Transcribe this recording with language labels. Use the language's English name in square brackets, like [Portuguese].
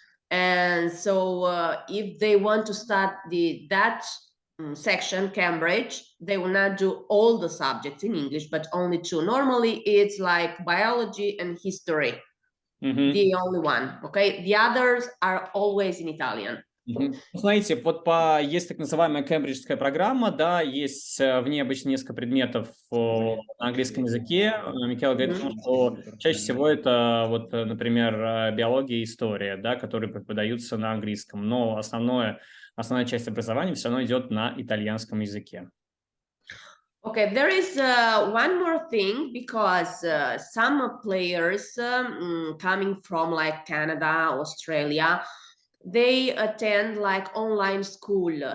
[English] And so if they want to start that section, Cambridge, they will not do all the subjects in English, but only 2. Normally, it's like biology and history. The only one, okay? The others are always in Italian. [Russian] Знаете, вот есть так называемая кембриджская программа, да, есть в ней обычно несколько предметов на английском языке. Микела говорит, что чаще всего это, вот, например, биология и история, да, которые преподаются на английском, но основная часть образования все равно идет на итальянском языке. [English] Okay, there is one more thing, because some players coming from like Canada, Australia, they attend like online school.